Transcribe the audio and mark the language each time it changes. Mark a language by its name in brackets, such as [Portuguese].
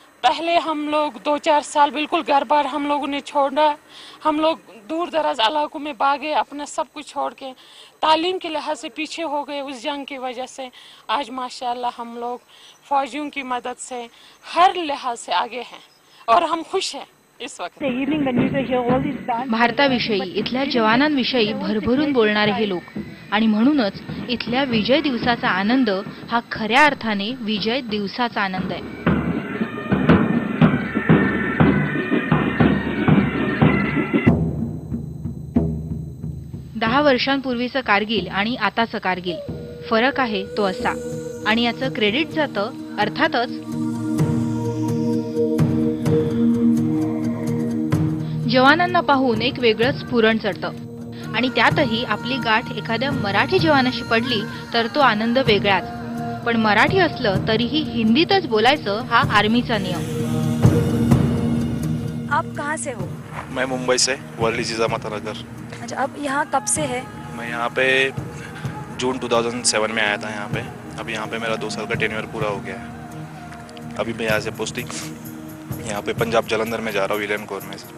[Hindi] पहले हम लोग 2-4 साल बिल्कुल घर बार हम लोगों ने छोड़ा, हम लोग दूर दराज इलाकों में भागे, अपना सब कुछ छोड़ के तालीम के लिहाज से पीछे हो गए उस जंग की वजह से। आज माशाल्लाह हम लोग फौजियों की मदद से हर लिहाज से आगे हैं और हम खुश हैं इस वक्त। [Marathi] भारताविषयी, इथल्या जवानांविषयी भरभरून बोलणारे हे लोक, आणि म्हणूनच इथल्या विजय दिवसाचा आनंद हा खऱ्या अर्थाने विजय दिवसाचा आनंद आहे। 10 वर्षांपूर्वीचं कारगिल आणि आताचं कारगिल, फरक आहे तो असा. आणि याचं क्रेडिट जातं अर्थातच जवानांना पाहून एक वेगळंच स्फुरण चढतं. आणि त्यातही आपली गाठ एखाद्या मराठी जवानाशी पडली तर तो आनंद वेगळाच. पण मराठी असलं तरीही हिंदीतच बोलायचं हा आर्मीचा नियम. [Hindi] आप कहाँ से हो? मैं मुंबई से, वर्ली जिजामाता नगर. अच्छा, अब यहाँ कब से है? मैं यहाँ पे जून 2007 में आया था यहाँ पे. अभी यहाँ पे मेरा 2 साल का टेन्योर पूरा हो गया है. अभी मैं यहाँ से पोस्टिंग यहाँ पे पंजाब जालंधर में जा रहा हूँ इलेवन कोर में.